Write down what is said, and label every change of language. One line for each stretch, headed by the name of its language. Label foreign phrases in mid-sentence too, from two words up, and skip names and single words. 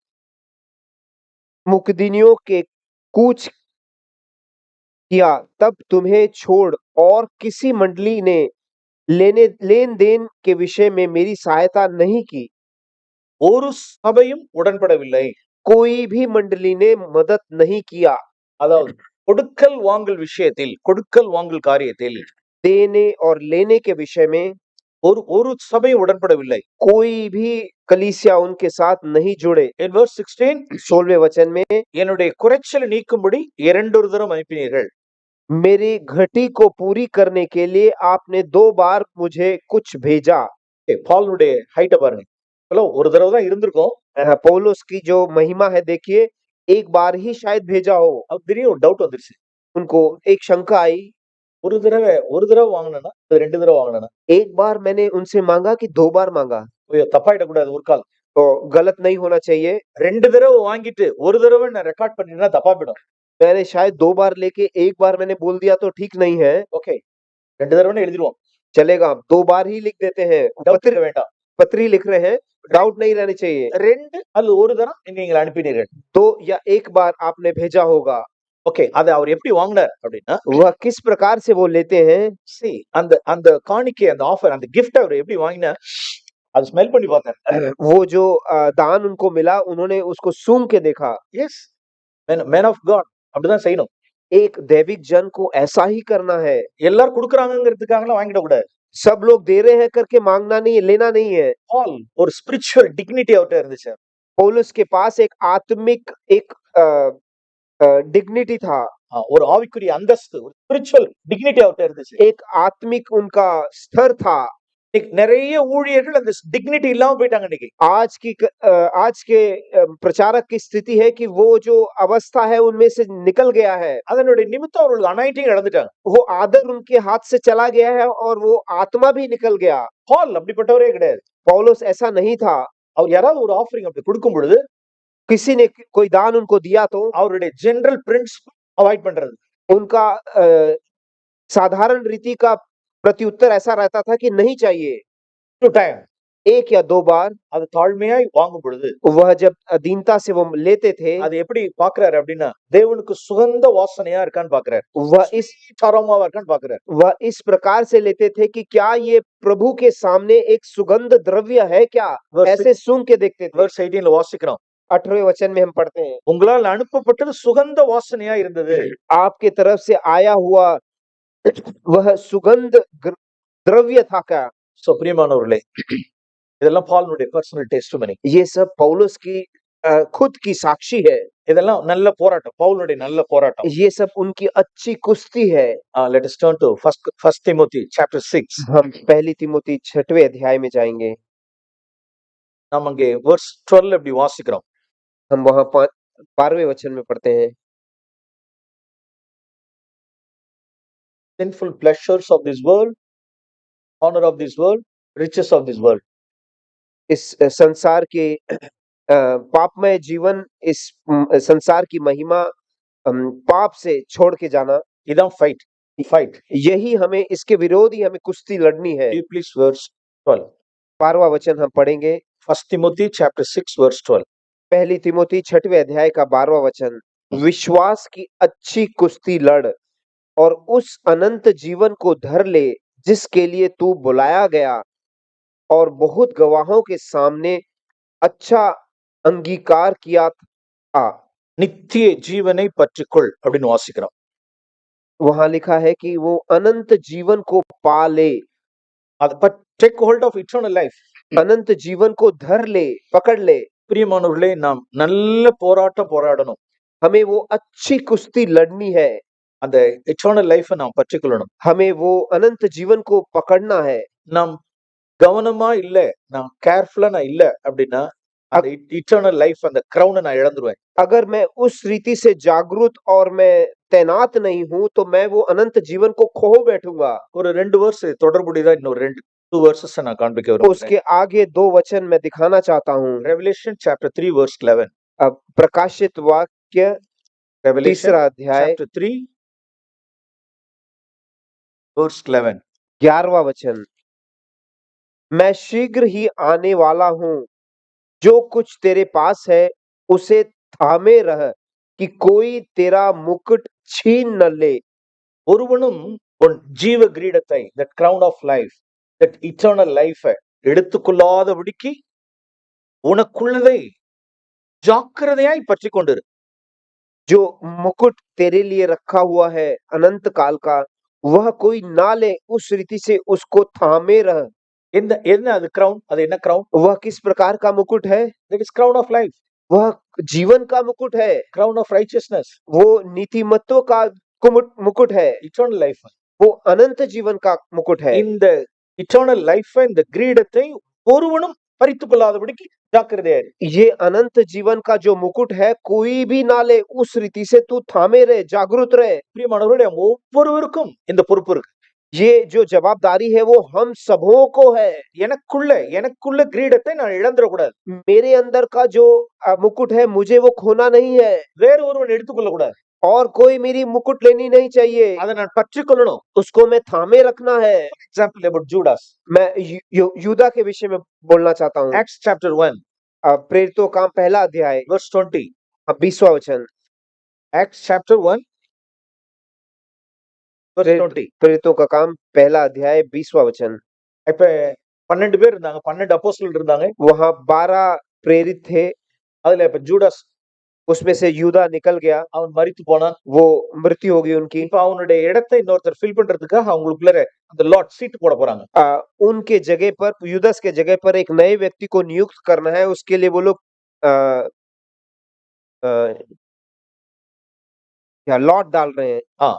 Hindi: मुकदिनियों के कूच किया, तब तुम्हें छोड़ और किसी मंडली ने लेन देन के विषय में मेरी सहायता नहीं की।
Tamil: ஒரு சபையும் உடன்படவில்லை.
Hindi: कोई भी मंडली ने मदद नहीं किया।
Tamil: அதாவது கொடுக்கல் வாங்கல் விஷயத்தில், கொடுக்கல் வாங்கல் காரியத்தில்
Hindi: देने और लेने के विषय में
Tamil: ஒரு சபையும் உடன்படவில்லை.
Hindi: कोई भी कलीसिया उनके साथ नहीं जुड़े।
English: In verse 16
Hindi: 16वें वचन में,
Tamil: என்னுடைய குறைச்சலை நீக்கும்படி 2 தரம் அனுப்பினீர்கள்.
Hindi: मेरी घटी को पूरी करने के लिए आपने 2 बार मुझे कुछ भेजा।
Tamil: பாலுடைய ஹைட்ட பாருங்க. ஒரு தடவை தான் இருந்திருக்கும்.
Hindi: पौलुस की जो महिमा है देखिए, एक बार ही शायद भेजा हो।
Tamil: अब திடீர்னு ஒரு டவுட் வந்துருச்சு.
Hindi: उनको एक शंका आई।
Tamil: ஒரு தடவை வாங்கினா 2 தடவை வாங்கினா?
Hindi: एक बार मैंने उनसे मांगा कि 2 बार मांगा?
Tamil: தப்பாயிட கூடாது ஒரு கால்.
Hindi: तो गलत नहीं होना चाहिए।
Tamil: 2 தடவை வாங்கிட்டு ஒரு தடவை நான் ரெக்கார்ட் பண்ணினா தப்பா போயிடும்.
Hindi: मैंने शायद 2 बार लेके 1 बार मैंने बोल दिया तो ठीक नहीं है।
Tamil: ओके, 2 தடவைன்னு எழுதிடுவோம்.
Hindi: चलेगा, 2 बार ही लिख देते हैं। पत्री लिख रहे हैं, डाउट नहीं रहनी चाहिए।
Tamil: 2 அல்லது ஒரு தரம் நீங்கள் அனுப்பினீர்கள்.
Hindi: 2 या 1 बार आपने भेजा होगा।
Tamil: ஓகே, அத அவர் எப்படி வாங்குனார் அப்படினா,
Hindi: वह किस प्रकार से वो लेते हैं?
Tamil: see அந்த காணிக்கை, அந்த ஆஃபர், அந்த gift அவர் எப்படி வாங்கினார்? அது ஸ்மெல் பண்ணி பார்த்தார்.
Hindi: वो जो दान उनको मिला, उन्होंने उसको सूंघ के देखा।
English: Yes, man of God
Tamil: அப்படிதான் செய்யணும்.
Hindi: एक दैविक जन को ऐसा ही करना है।
Tamil: எல்லாரும் கொடுக்கறாங்கங்கிறதுக்காகலாம் வாங்கிட கூடாது.
Hindi: सब लोग दे रहे हैं करके मांगना नहीं, लेना नहीं है।
Tamil: பால் ஒரு
English: spiritual dignity
Tamil: அவர்ட்ட இருந்துச்சு.
Hindi: पौलुस के पास एक आत्मिक एक डिग्निटी था।
Tamil: ஒரு ஆவிக்குரிய அந்தஸ்து, ஒரு
English: spiritual dignity
Tamil: அவர்ட்ட இருந்துச்சு.
Hindi: एक आत्मिक उनका स्तर था।
Tamil: நிறைய ஊழியர்கள் அந்த டிக்னிட்டி இல்லாம போயிட்டாங்க இன்னைக்கு.
Hindi: आज के प्रचारक की स्थिति है कि वो जो अवस्था है उनमें से निकल गया है।
Tamil: அதனுடைய நிமித்தம் அவர்கள் அனாயிண்டிங் இழந்துட்டாங்க.
Hindi: वो आदर उनके हाथ से चला गया है और वो आत्मा भी निकल गया।
Tamil: பால் அப்படிப்பட்டவரே கிடையாது.
Hindi: पौलुस ऐसा नहीं था।
Tamil: அவர் யாராவது ஒரு ஆஃபரிங் அப்படி கொடுக்கும் பொழுது,
Hindi: किसी ने कोई दान उनको दिया तो
Tamil: அவருடைய
English: general principle avoid
Tamil: பண்றது,
Hindi: उनका साधारण रीति का प्रत्युत्तर ऐसा रहता था कि नहीं चाहिए।
English: two time
Hindi: 1 या 2 बार
Tamil: அது தாழ்மையாய் வாங்கும் பொழுது
Hindi: वह जब दीनता से वो लेते थे,
Tamil: அது எப்படி பாக்குறாரு அப்படின்னா தேவனுக்கு சுகந்த வாசனையா இருக்கான்னு பாக்குறாரு,
Hindi: वह इस
English: Sweet aroma
Tamil: வா இருக்கான்னு பாக்குறாரு.
Hindi: वह इस प्रकार से लेते थे कि क्या ये प्रभु के सामने एक सुगंध द्रव्य है क्या?
English: Verse
Hindi: ऐसे सूंघ के देखते थे।
Tamil: verse 18 வாசிக்கிறோம்,
Hindi: 18वें वचन में हम पढ़ते हैं,
Tamil: உங்களால் அனுப்பப்பட்டது சுகந்த வாசனையா இருந்தது.
Hindi: आपके तरफ से आया हुआ वह सुगंध द्रव्य था क्या?
Tamil: சோ பிரியமானவர்களே, இதெல்லாம் பால்னுடைய
English: personal testimony.
Hindi: ये सब पौलुस की खुद की साक्षी है।
Tamil: இதெல்லாம் நல்ல போராட்டம், பவுலுடைய நல்ல போராட்டம்.
Hindi: ये सब उनकी अच्छी कुश्ती है।
English: Let us turn to first Timothy chapter 6.
Hindi: हम पहली तिमोथी 6वें अध्याय में जाएंगे।
Tamil: நாம் அங்கே verse 12 அப்படி வாசிக்கிறோம்.
Hindi: हम वहां 12वें वचन में पढ़ते हैं,
English: Sinful pleasures of this world, honor of this world, riches of this world.
Hindi: इस संसार के पापमय जीवन, इस संसार की महिमा, पाप से छोड़ के जाना,
Tamil: இதான் fight.
Hindi: यही हमें, इसके विरोध ही हमें कुश्ती लड़नी है।
English: Please verse 12.
Hindi: 12वां वचन हम पढ़ेंगे,
English: First Timothy chapter 6 verse 12.
Hindi: पहली तिमोथी 6वें अध्याय का 12वां वचन, विश्वास की अच्छी कुश्ती लड़ और उस अनंत जीवन को धर ले जिसके लिए तू बुलाया गया और बहुत गवाहों के सामने अच्छा अंगीकार किया था।
Tamil: நித்திய ஜீவனை பற்றிக்கொள் அப்படின்னு வாசிக்கிறோம்.
Hindi: वहां लिखा है कि वो अनंत जीवन को पा ले,
English: take hold of eternal life.
Hindi: अनंत जीवन को धर ले, पकड़ ले।
Tamil: பிரியமானவர்களே, நாம் நல்ல போராட்டம் போராடணும்.
Hindi: हमें वो अच्छी कुश्ती लड़नी है,
Tamil: அந்த
English: eternal life
Tamil: நாம் பற்றிக்கொள்ளணும்.
Hindi: हमें वो अनंत जीवन को पकड़ना है।
Tamil: நாம் கவனமா இல்ல, நான் கேர்ஃபுல்லா நான் இல்ல அப்படின்னா அந்த
English: eternal life
Tamil: அந்த crown நான் இழந்துருவேன்.
Hindi: अगर मैं उस रीति से जागरूक और मैं तैनात नहीं हूं तो मैं वो अनंत जीवन को खो बैठूंगा।
Tamil: ஒரு 2 verse தொடர்புடையதா இன்னொரு 2 verses நான் காண்பிக்க விரும்புகிறேன்.
Hindi: उसके आगे 2 वचन मैं दिखाना चाहता हूं।
English: Revelation chapter 3 verse 11.
Hindi: अब प्रकाशित वाक्य
English: Revelation
Hindi: 3 अध्याय
English: chapter 3 verse 11.
Hindi: 11वां वचन, मैं शीघ्र ही आने वाला हूं, जो कुछ तेरे पास है उसे थामे रह कि कोई तेरा मुकुट छीन न ले।
Tamil: ஒருவனும் உன் ஜீவ கிரீடத்தை,
English: that crown of life, that eternal life
Tamil: எடுத்துக்கொள்ளாதபடிக்கு உனக்குள்ளதை ஜாக்கிரதையாய் பற்றிக் கொண்டிரு.
Hindi: जो मुकुट तेरे लिए रखा हुआ है अनंत काल का, वह कोई ना ले, उस रीति से उसको थामे रह।
Tamil: என்ன அது crown? அது என்ன crown?
Hindi: वह किस प्रकार का मुकुट है?
English: That is crown of life,
Hindi: वह जीवन का मुकुट है,
English: crown of righteousness,
Hindi: वो नीतिमत्व का मुकुट है,
English: eternal life.
Hindi: वो अनंत जीवन का मुकुट है।
Tamil: இந்த
English: eternal life
Tamil: இந்த கிரீடத்தை ஒருவனும் பறித்துக் கொள்ளாதபடிக்கு ஜாக்கிரதையா இரு.
Hindi: ये अनंत जीवन का जो मुकुट है कोई भी ना ले, उस रीति से तू थामे रहे, जागरूक रहे।
Tamil: பிரியமானவர்களே, ஒவ்வொருவருக்கும் இந்த பொறுப்பு இருக்கு.
Hindi: ये जो जवाबदारी है वो हम सबों को है।
Tamil: எனக்குள்ள கிரீடத்தை நான் இழந்துடக்கூடாது.
Hindi: मेरे अंदर का जो मुकुट है मुझे वो खोना नहीं है,
Tamil: வேற ஒருவன் எடுத்துக்கொள்ள கூடாது.
Hindi: और कोई मेरी मुकुट लेनी नहीं चाहिए,
Tamil: அதை நான் பற்றிக் கொள்ளணும்.
Hindi: उसको मैं थामे रखना है।
English: Example about Judas.
Hindi: मैं यूदा के विषय में बोलना चाहता हूँ।
English: Acts chapter 1
Hindi: प्रेरितों का पहला अध्याय
English: verse 20.
Hindi: 20वां वचन,
English: Acts chapter 1 verse 20.
Hindi: प्रेरितों का काम पहला अध्याय 20वां वचन।
Tamil: இப்ப 12 பேர் இருந்தாங்க, 12 அப்போஸ்தலர் இருந்தாங்க.
Hindi: वहां 12 प्रेरित थे,
Tamil: அதுல இப்ப ஜூடாஸ்,
Hindi: उसमें से यूदा निकल गया,
Tamil: அவன் மரித்து போனான்.
Hindi: वो मृत्यु हो गई उनकी।
Tamil: இப்ப அவனுடைய இடத்தை இன்னொருத்தர் ஃபில் பண்றதுக்காக அவங்களுக்குள்ள அந்த
English: lot seat
Tamil: போட போறாங்க.
Hindi: उनके जगह पर, यूदास के जगह पर एक नए व्यक्ति को नियुक्त करना है, उसके लिए वो लोग क्या लॉट डाल रहे हैं।